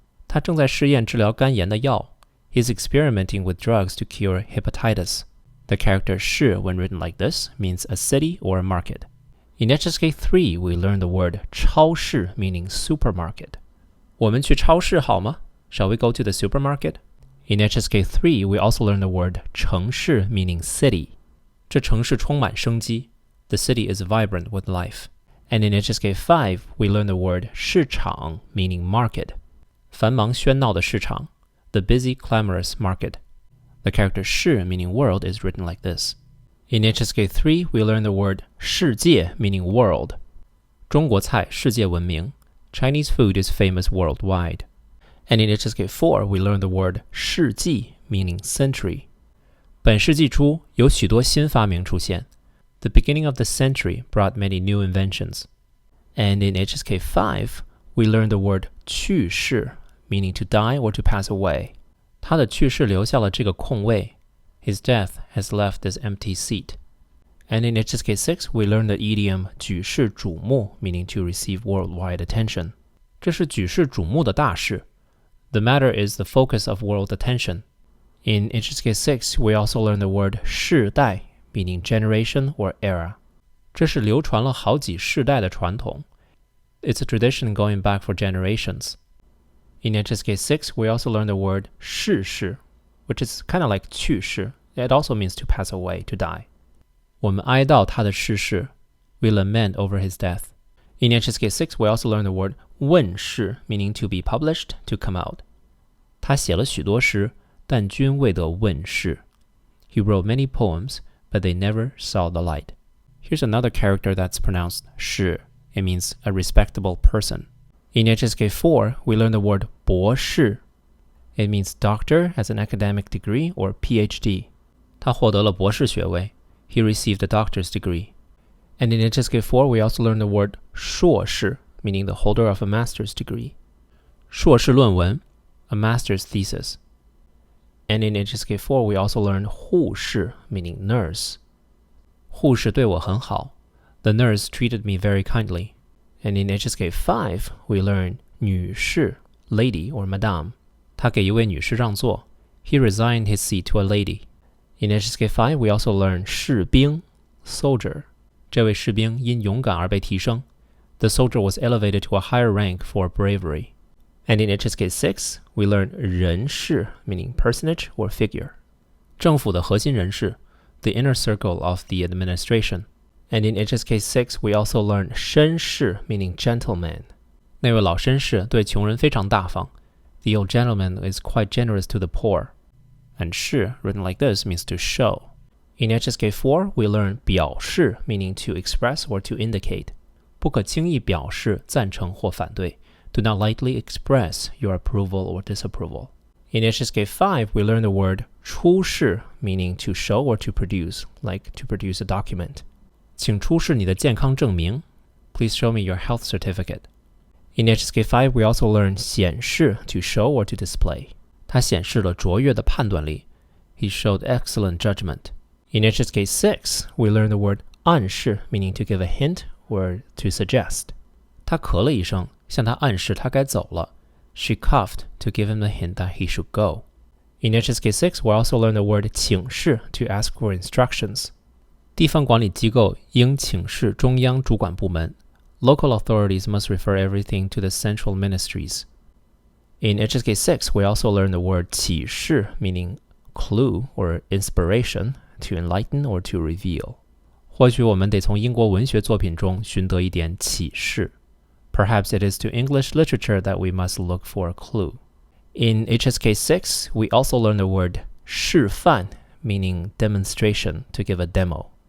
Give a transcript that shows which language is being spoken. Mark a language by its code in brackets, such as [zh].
[zh] 他正在试验治疗肝炎的药. [en] He's experimenting with drugs to cure hepatitis. The character 是 when written like this means a city or a market. In HSK 3, we learn the word 超市 meaning supermarket. [zh] 我们去超市好吗? [en] Shall we go to the supermarket? In HSK 3, we also learn the word 城市 meaning city. [zh] 这城市充满生机. [en] The city is vibrant with life. And in HSK 5, we learn the word 市场 meaning market. [zh] 繁忙喧闹的市场. [en] The busy, clamorous market. The character 是 meaning world is written like this. In HSK 3, we learn the word 世界 meaning world. [zh] 中国菜世界闻名. [en] Chinese food is famous worldwide. And in HSK 4, we learn the word 世纪 meaning century. [zh] 本世纪初有许多新发明出现. [en] The beginning of the century brought many new inventions. And in HSK 5, we learn the word 去世 meaning to die or to pass away. [zh] 他的去世留下了这个空位. [en] His death has left this empty seat. And in HSK 6, we learn the idiom 举世瞩目 meaning to receive worldwide attention. [zh] 这是举世瞩目的大事. [en] The matter is the focus of world attention. In HSK 6, we also learn the word 世代 meaning generation or era. [zh] 这是流传了好几世代的传统. [en] It's a tradition going back for generations. In HSK 6, we also learn the word 逝世, which is kind of like 去世. It also means to pass away, to die. [zh] 我们哀悼他的逝世. [en] We lament over his death. In HSK 6, we also learn the word 问世, meaning to be published, to come out. [zh] 他写了许多诗, 但均未得问世. [en] He wrote many poems, but they never saw the light. Here's another character that's pronounced 是. It means a respectable person. In HSK 4, we learn the word 博士. It means doctor as an academic degree or PhD. [zh] 他获得了博士学位. [en] He received a doctor's degree. And in HSK 4, we also learn the word 硕士, meaning the holder of a master's degree. [zh] 硕士论文, [en] a master's thesis. And in HSK 4, we also learn 护士, meaning nurse. [zh] 护士对我很好. [en] The nurse treated me very kindly. And in HSK 5, we learn 女士, lady or madame. [zh] 他给一位女士让座. [en] He resigned his seat to a lady. In HSK 5, we also learn 士兵, soldier. [zh] 这位士兵因勇敢而被提升. [en] The soldier was elevated to a higher rank for bravery. And in HSK 6, we learn 人士, meaning personage or figure. [zh] 政府的核心人士, [en] the inner circle of the administration. And in HSK 6, we also learn 绅士, meaning gentleman. [zh] 那位老绅士对穷人非常大方. [en] The old gentleman is quite generous to the poor. And 士, written like this, means to show. In HSK 4, we learn 表示, meaning to express or to indicate. [zh] 不可轻易表示赞成或反对. [en] Do not lightly express your approval or disapproval. In HSK 5, we learn the word 出示, meaning to show or to produce, like to produce a document. [zh] 请出示你的健康证明. [en] Please show me your health certificate. In HSK 5, we also learn 显示 to show or to display. [zh] 他显示了卓越的判断力。 [en] He showed excellent judgment. In HSK 6, we learn the word 暗示 meaning to give a hint or to suggest. [zh] 他咳了一声，向他暗示他该走了。 [en] She coughed to give him the hint that he should go. In HSK 6, we also learn the word 请示 to ask for instructions. [zh] 地方管理机构应请示中央主管部门。 [en] Local authorities must refer everything to the central ministries. In HSK 6, we also learn the word 启示 meaning clue or inspiration to enlighten or to reveal. [zh] 或许我们得从英国文学作品中寻得一点启示。 [en] Perhaps it is to English literature that we must look for a clue. In HSK 6, we also learn the word 示范 meaning demonstration to give a demo.